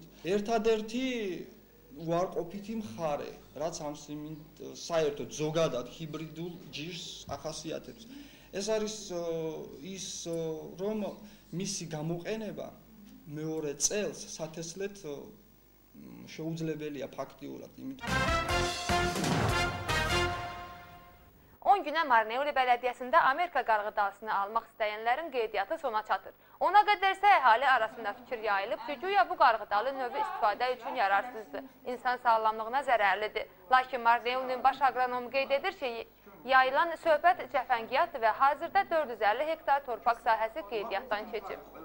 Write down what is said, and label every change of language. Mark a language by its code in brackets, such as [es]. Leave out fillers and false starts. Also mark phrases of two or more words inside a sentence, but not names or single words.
[ka] ერთადერთი უარყოფითი მხარე, რაც ამ საერთოდ ზოგადად ჰიბრიდულ ჯიშს ახასიათებს. ეს არის ის, რომ მისი გამოყენება მეორე წელს სათესლეთ შეუძლებელია ფაქტიურად, იმიტომ [az] 10 günə Marneuli bələdiyyəsində Amerika qarğıdalısını almaq istəyənlərin qeydiyyatı sona çatır. Ona qədər isə əhali arasında fikir yayılıb ki, güya bu qarğıdalı növü istifadə üçün yararsızdır, insan sağlamlığına zərərlidir. Lakin Marneulinin baş agronomu qeyd edir ki, yayılan söhbət cəfəngiyyatdır və hazırda 450 hektar torpaq sahəsi qeydiyyatdan keçib.